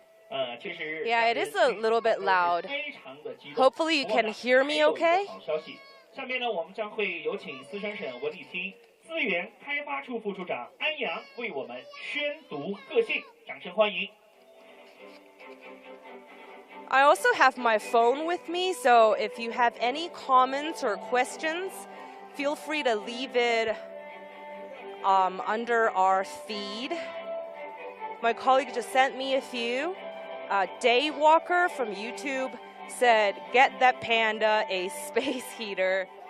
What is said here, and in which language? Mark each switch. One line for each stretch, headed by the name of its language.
English: Yeah, it is a little bit loud. Hopefully you can hear me okay.
Chinese: 下面呢，我们将会有请四川省文旅厅资源开发处副处长安阳为我们宣读个性，掌声欢迎。
English: I also have my phone with me, so if you have any comments or questions, feel free to leave it under our feed. My colleague just sent me a few. Daywalker from YouTube said, get that panda a space heater.